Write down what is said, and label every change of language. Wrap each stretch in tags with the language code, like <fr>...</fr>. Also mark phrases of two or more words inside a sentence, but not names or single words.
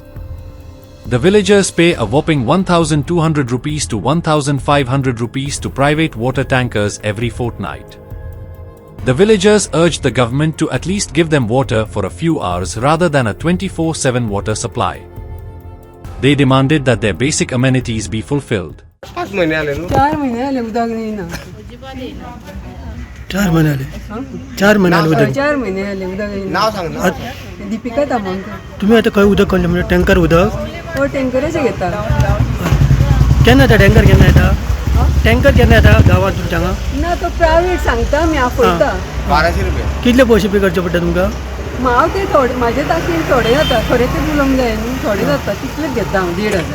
<en>The villagers pay a whopping 1,200 rupees to 1,500 rupees to private water tankers every fortnight. The villagers urged the government to at least give them water for a few hours rather than a 24/7 water supply. They demanded that their basic amenities be fulfilled.</en> <kok>4 महिने आले उदक नाही ना. 4 महिने आले. 4 महिने आले उदक. 4 महिने आले उदक नाही. नाव सांग ना. दीपिका तामणकर. तुम्ही आता खंय उदक काडले म्हणजे टँकर उदक? हो टँकरचे घेता. केन्ना येता टँकर केन्ना येता? टँकर केन्ना येता गावात तुमच्या हांगा? ना तो प्रायव्हेट सांगता मी आपयता. 1200 रुपये. कितले पयशे पे करचे पडटा तुमकां? हांव ते थोडे म्हाजे ताकीर थोडे जाता खरें ते उलोवंक जाय न्हू थोडे जाता तितलेच घेता हांव 1,500.</kok>